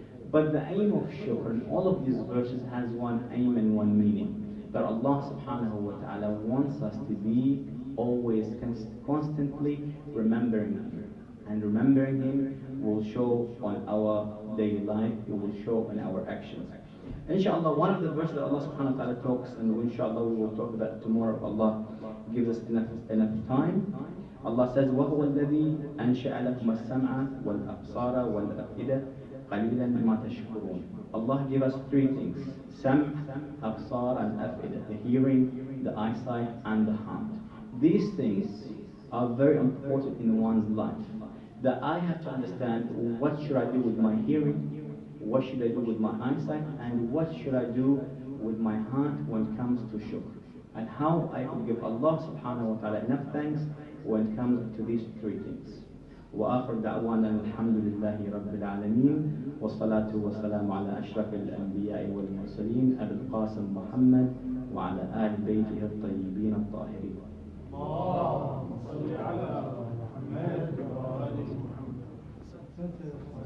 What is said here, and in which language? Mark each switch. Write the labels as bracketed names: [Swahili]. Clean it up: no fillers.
[English] But the aim of shukr in all of these verses has one aim and one meaning, that Allah subhanahu wa ta'ala wants us to be always constantly remembering Him. And remembering Him will show on our daily life, it will show on our actions. Inshallah, one of the verses that Allah subhanahu wa ta'ala talks, and inshallah we will talk about tomorrow if Allah gives us enough time. [Arabic] Allah says, وَهُوَ الَّذِي أَنْشَأَ لَكُمَ السَّمْعَ وَالْأَبْصَارَ وَالْأَفْئِدَةَ قَلِيلًا مَا تَشْكُرُونَ. [English] Allah gave us three things: sam', absar, and af'idah, the hearing, the eyesight, and the heart. These things are very important in one's life. That I have to understand, what should I do with my hearing, what should I do with my eyesight, and what should I do with my heart when it comes to shukr, and how I can give Allah subhanahu wa ta'ala enough thanks when it comes to these three things. [Arabic] وآخر دعوانا الحمد لله رب العالمين والصلاة والسلام على أشرف الأنبياء والمرسلين أبي القاسم محمد وعلى آل بيته الطيبين الطاهرين. اللهم صل على محمد وآل محمد.